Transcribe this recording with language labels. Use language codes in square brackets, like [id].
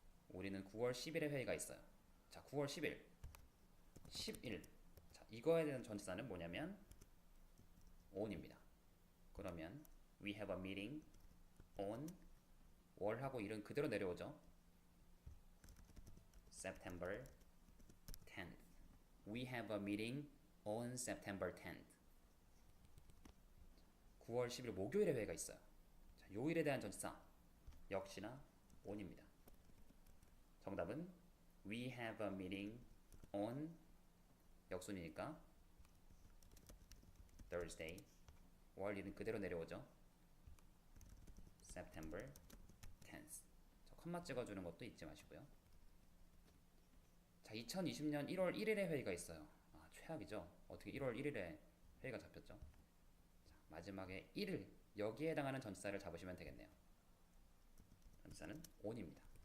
[ko] 우리는 9월 10일에 회의가 있어요. 자, 9월 10일 11 자, 이거에 대한 전치사는 뭐냐면 on입니다. 그러면 [en] we have a meeting on [ko] 월하고 일은 그대로 내려오죠. [en] September 10th. We have a meeting on September 10th. [ko] 9월 10일 목요일에 회의가 있어요. 자, 요일에 대한 전치사 역시나 on입니다. 정답은 [en] we have a meeting on [ko] 역순이니까 [en] Thursday. [ko] 월 일은 그대로 내려오죠. [en] September 10th. [ko] 저 컴마 찍어주는 것도 잊지 마시고요. 자, 2020년 1월 1일에 회의가 있어요. 아, 최악이죠. 어떻게 1월 1일에 회의가 잡혔죠? 자, 마지막에 1일 여기에 해당하는 전치사를 잡으시면 되겠네요. 전치사는 on입니다.